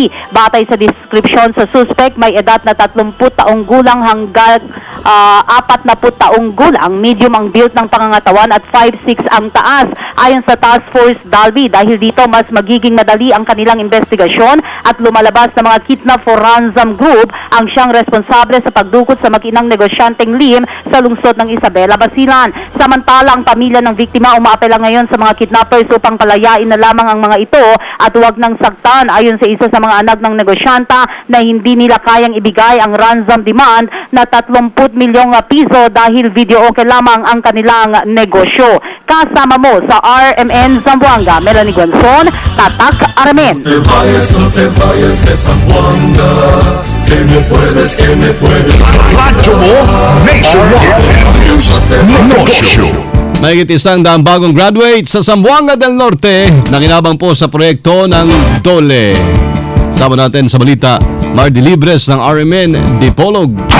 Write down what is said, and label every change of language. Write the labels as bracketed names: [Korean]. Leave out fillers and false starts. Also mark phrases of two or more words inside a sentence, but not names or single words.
[Filipino] Batay sa description sa suspect, may edad na 30 taong gulang hanggang 40 taong gulang. Medium ang build ng pangangatawan at 5'6" ang taas. Ayon sa [English] task force [Filipino] Chris Dalby. Dahil dito, mas magiging madali ang kanilang investigasyon at lumalabas na mga [English] kidnap for ransom group [Filipino] ang siyang responsable sa pagdukot sa makinang negosyanteng Lim sa lungsod ng Isabela, Basilan. Samantala, ang pamilya ng biktima umaapela ngayon sa mga kidnappers upang palayain na lamang ang mga ito at huwag nang saktan, ayon sa isa sa mga anak ng negosyanta na hindi nila kayang ibigay ang [English] ransom demand [Filipino] na 30 milyong piso dahil video okay lamang ang kanilang negosyo. Kasama mo sa RMN Zamboanga, Melanie Guanzon, Tatak Aramen. [Spanish] No te vayas de Zamboanga, que me puedes. [Filipino] Radyo mo, Nationwide. Negosyo. Mahigit 100 bagong graduate sa Zamboanga del Norte na kinabang po sa proyekto ng DOLE. Sama natin sa balita, Mardy Libres ng RMN Dipolog.